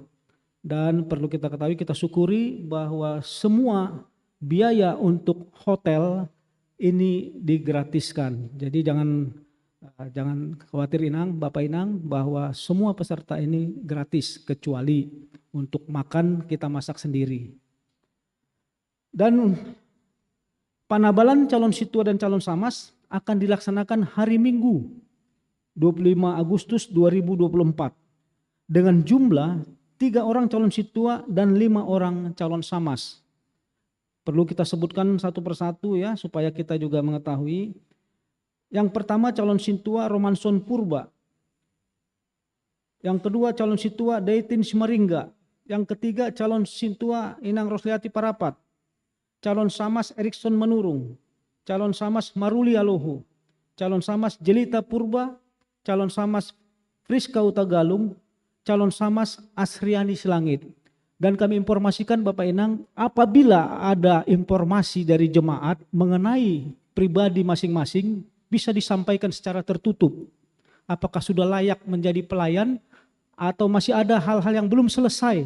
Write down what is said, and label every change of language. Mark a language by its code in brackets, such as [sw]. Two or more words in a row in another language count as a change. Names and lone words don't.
[id] Dan perlu kita ketahui, kita syukuri bahwa semua biaya untuk hotel ini digratiskan. Jadi jangan khawatir Inang, Bapak Inang, bahwa semua peserta ini gratis kecuali untuk makan kita masak sendiri. Dan panabalan calon situa dan calon samas akan dilaksanakan hari Minggu 25 Agustus 2024 dengan jumlah 3 orang calon situa dan 5 orang calon samas. Perlu kita sebutkan satu persatu ya supaya kita juga mengetahui. Yang pertama calon situa Romanson Purba. Yang kedua calon situa Daitin Simaringga. Yang ketiga calon situa Inang Rosliati Parapat. Calon samas Erikson Menurung. Calon samas Maruli Alohu. Calon samas Jelita Purba. Calon samas Friska Utagalung. Calon samas Asriani Selangit. Dan kami informasikan Bapak Inang, apabila ada informasi dari jemaat mengenai pribadi masing-masing, bisa disampaikan secara tertutup. Apakah sudah layak menjadi pelayan atau masih ada hal-hal yang belum selesai.